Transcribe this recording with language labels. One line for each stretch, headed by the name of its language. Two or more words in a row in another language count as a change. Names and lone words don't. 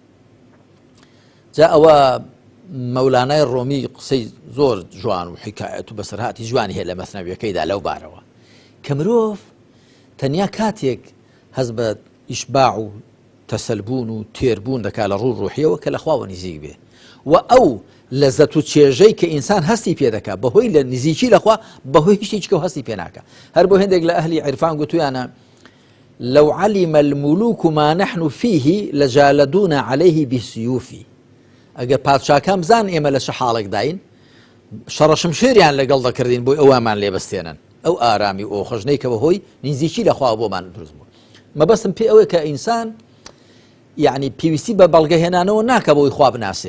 Central Kurdish: جا ئەوە مەولانای ڕۆمی قسەی زۆر جوان و حکایەت و بەسەرهاتی جوانی هەیە لە مەثنەویەکەیدا لەو بارەوە کە مرۆڤ تەنیا کاتێک هەست بە ئیشباع و تەسەلبوون و تێربوون دەکا لە ڕوو ڕوحیەوە کە لە خواوە نزیک بێ و ئەو لەزەت و چێژەی کە ئینسان هەستی پێ دەکا بەهۆی لە نزیکی لە خوا بەهۆی شتێکە و هەستی پێ ناکە. هەر بۆ هێندێک لە ئەهلی عیرفان گوتویانە
Arabic: لو علم الملوك ما نحن فيه لجالدونا عليه بالسيوف.
Central Kurdish: ئەگەر پادشاکان بزان ئێمە لە چه حاڵێک داین شەڕەشم شێریان لەگەڵ دەکردین بۆی ئەوەمان لێبەستێنن. ئەو ئارامی ئەو خۆشنەی کە بەهۆی نزیکی لە خوا بۆمان دروست بوو. مەبەستم پێ ئەوەیە کە ئینسان یعنی پێویستی بە بەڵگەهێنانەوە ناکە بۆی خوا بناسێ.